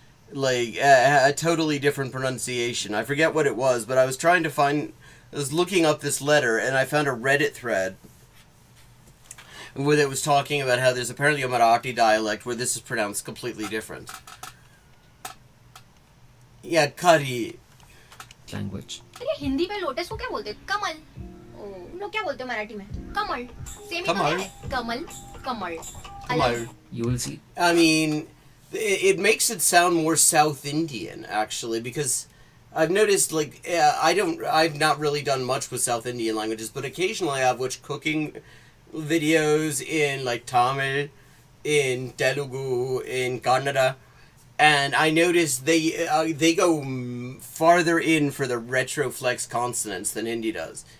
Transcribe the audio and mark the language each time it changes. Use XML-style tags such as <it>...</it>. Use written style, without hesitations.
<en>Like a totally different pronunciation. I forget what it was, but I was looking up this letter and I found a Reddit thread where it was talking about how there's apparently a Marathi dialect where this is pronounced completely different. Yeah, Kari. Language.</en> <hi>ये हिंदी में lotus को क्या बोलते हैं? कमल. ओ, लोग क्या बोलते हैं मराठी में? कमल. सेम ही तो कमल. है. कमल, कमल.</hi> <mr>Kamar.</mr> <en>You will see. I mean, it makes it sound more South Indian, actually, because I've noticed, like, I've not really done much with South Indian languages, but occasionally I've watched cooking videos in, like, Tamil, in Telugu, in Kannada, and I noticed they go farther in for the retroflex consonants than Hindi does.</en>